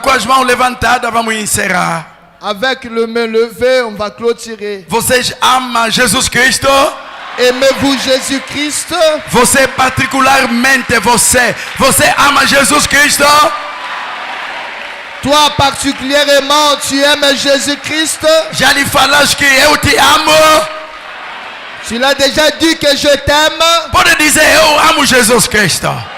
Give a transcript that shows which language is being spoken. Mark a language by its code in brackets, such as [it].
[pt] Com as mãos levantadas, vamos encerrar. [fr] Avec le main levée, on va clôturer. [pt] Vocês amam Jesus Cristo? [fr] Aimez-vous Jésus-Christ? [pt] Você particularmente, você ama Jesus Cristo? [fr] Toi particulièrement, tu aimes Jésus-Christ? [pt] Já lhe falaste que eu te amo? [fr] Tu l'as déjà dit que je t'aime? [pt] Pode dizer, eu amo Jesus Cristo.